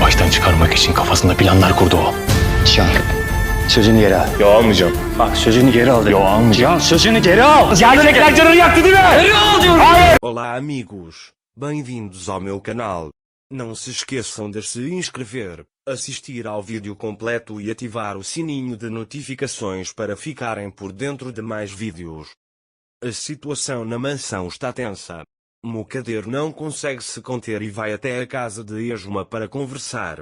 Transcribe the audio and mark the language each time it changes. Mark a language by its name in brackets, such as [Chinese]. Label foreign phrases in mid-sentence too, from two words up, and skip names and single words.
[Turkish] çıkarmak için kafasında planlar kurdu o. Cihan, sözünü geri al. Yo, almayacağım. Bak, sözünü geri al. Yo, almayacağım. Cihan, sözünü geri al. Cihan'ın ekran canını yaktı değil mi? Geri al diyorum. Hayır. [Portuguese] Olá amigos, bem-vindos ao meu canal. Não se esqueçam de se inscrever, assistir ao vídeo completo e ativar o sininho de notificações para ficarem por dentro de mais vídeos. A situação na mansão está tensa. Mokader não consegue se conter e vai até a casa de Esma para conversar.